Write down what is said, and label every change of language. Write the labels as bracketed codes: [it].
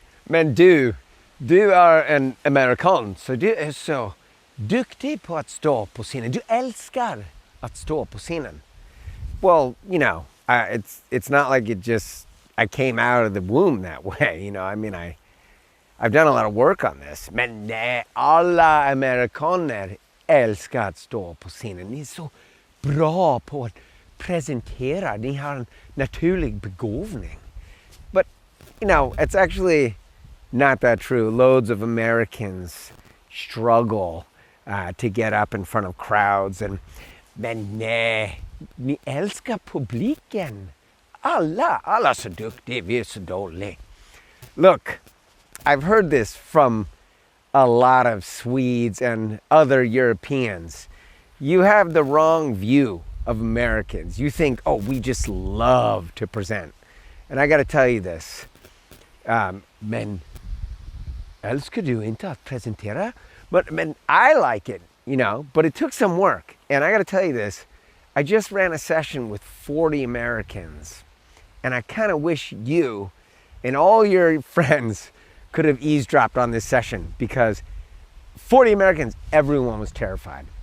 [sv] Men du är en amerikan, så du är så duktig på att stå på scenen. Du älskar att stå på scenen. [en] Well, it's not like I came out of the womb that way. I mean, I've done a lot of work on this. [sv] Men alla amerikaner älskar att stå på scenen. Ni är så bra på att presentera. Ni har en naturlig begåvning. [en] But, it's actually not that true. Loads of Americans struggle to get up in front of crowds. [sv] Men nej, ni älskar publiken. Alla så duktiga, vi är så dåliga. [en] Look, I've heard this from a lot of Swedes and other Europeans. You have the wrong view of Americans. You think, we just love to present. And I got to tell you this. [sv] Men älskar du inte att presentera? [en] But I like it, but it took some work. And I got to tell you this. I just ran a session with 40 Americans. And I kind of wish you and all your friends could have eavesdropped on this session, because 40 Americans, everyone was terrified.